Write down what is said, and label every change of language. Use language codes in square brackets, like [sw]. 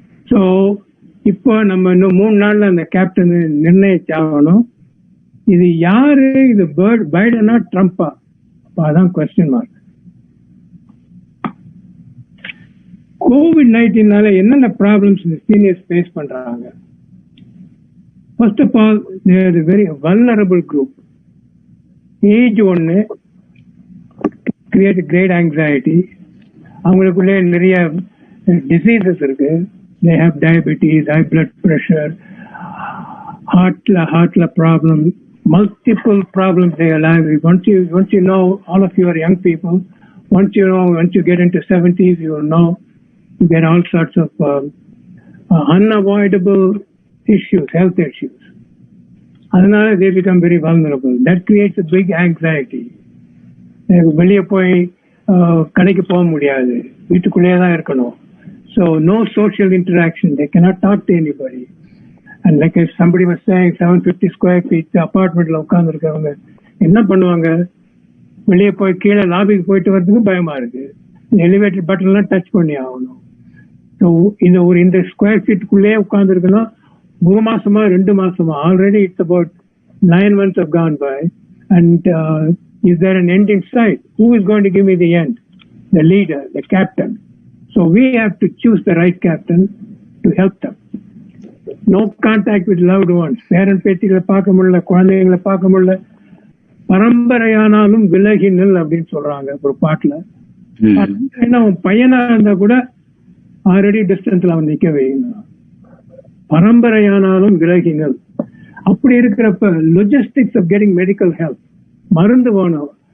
[ta] So இப்போ நம்ம இன்னும் 3 நாள்ல அந்த கேப்டன் நிர்ணயிச்சாகணும். இது யாரு? இது பைடனா ட்ரம்பா? அதான் கொஸ்டின் மார்க். COVID-19 என்னென்ன ப்ராப்ளம்ஸ் இந்த சீனியர்ஸ் ஃபேஸ் பண்றாங்க? [en] First of all, they are a very vulnerable group. Age ஒன்று create great anxiety. [ta] அவங்களுக்குள்ளே நிறைய டிசீசஸ் இருக்கு. [en] they have diabetes, high blood pressure, heartல problem, multiple problems they have. Once you know, all of you are young people, once you get into 70s, you will know you get all sorts of unavoidable issues, health issues. [ta] அதனால [en] they become very vulnerable. That creates a big anxiety. [ta] வெளியே போய் கடைக்கு போக முடியாது, வீட்டுக்குள்ளேயே தான் இருக்கணும். [en] So no social interaction. They cannot talk to anybody. And like if somebody was saying 750 square feet apartmentல [ta] உட்கார்ந்து இருக்கவங்க என்ன பண்ணுவாங்க? வெளியே போய் கீழே லாபிக்கு போயிட்டு வரதுக்கு பயமா இருக்கு. எலிவேட்டர் பட்டன்லாம் டச் பண்ணி ஆகணும். [en] so [ta] இந்த ஸ்கொயர் ஃபீட்டுக்குள்ளேயே உட்கார்ந்து இருக்கணும். 3 மாசமா 2 மாசமா [en] Already it's about 9 months have gone by. And is there an end in sight? Who is going to give me the end? The leader, the captain. So we have to choose the right captain to help them. No contact with loved ones. [ta] பேரன் பேத்திகளை பார்க்க முடியல, குழந்தைகளை பார்க்க முடியல. பரம்பரையானாலும் விலகினல் அப்படின்னு சொல்றாங்க ஒரு பாட்டுல. அவன் பையனா இருந்தா கூட ஆல்ரெடி டிஸ்டன்ஸ்ல அவன் நிக்க வைக்கணும். பரம்பரையானாலும் விலகினல். அப்படி இருக்கிறப்ப [en] logistics of getting medical help, [ta] மருந்து வேணும்.